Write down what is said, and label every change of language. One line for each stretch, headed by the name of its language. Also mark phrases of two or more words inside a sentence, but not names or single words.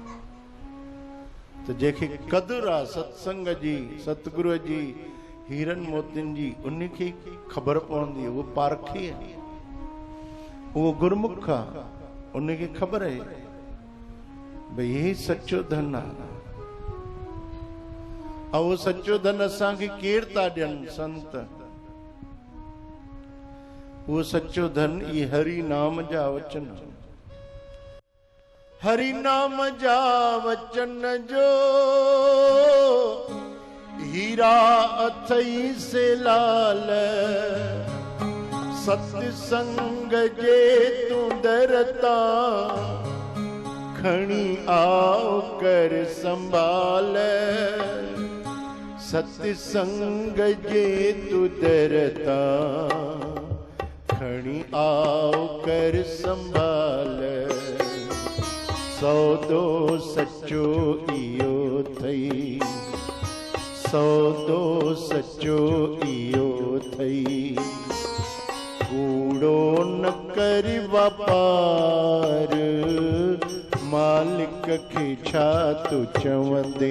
Sindhi: त जंहिंखे क़दुरु आहे सत्संग जी, सतगुरूअ जी, हीरनि मोतियुनि जी, उनखे ख़बर पवंदी, उहो पारखी आहे, उहो गुरमुख आहे, उनखे ख़बर आहे भई हे सचो धन आहे। ऐं उहो सचो धन असांखे केरु था ॾियनि? संत। उहो सचो धन ई हरि नाम जा वचन। हरि नाम जा वचन जो हीरा अथई से लाल। सत्संग जे तू दरता खणी आओ कर संभाल। सत्संग जे तू दरता खणी आओ कर संभाल। सौदो सचो इयो थई, सौदो सचो इयो थई। कूड़ो न कर वापार, मालिक खे छा तू चवंदे।